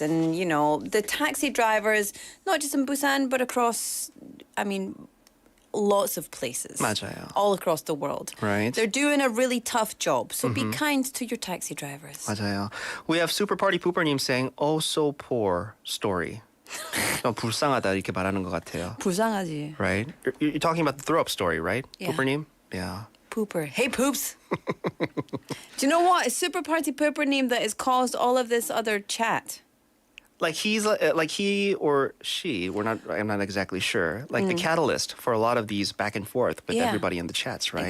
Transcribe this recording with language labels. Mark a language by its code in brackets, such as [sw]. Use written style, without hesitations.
[en] And, the taxi drivers, not just in Busan, but across, lots of places. [ko] 맞아요. [en] All across the world. Right. They're doing a really tough job. So be kind to your taxi drivers. [ko] 맞아요. [en] We have Super Party Pooper님 saying, oh, so poor story. [ko] 불쌍하다 이렇게 말하는 것 같아요. 불쌍하지. [en] Right? You're talking about the throw-up story, right? Yeah. Pooper님? Yeah. Pooper. Hey, poops. Do you know what? It's Super Party Pooper님 that has caused all of this other chat. Like he's like he or she, I'm not exactly sure. Like the catalyst for a lot of these back and forth with everybody in the chats, right?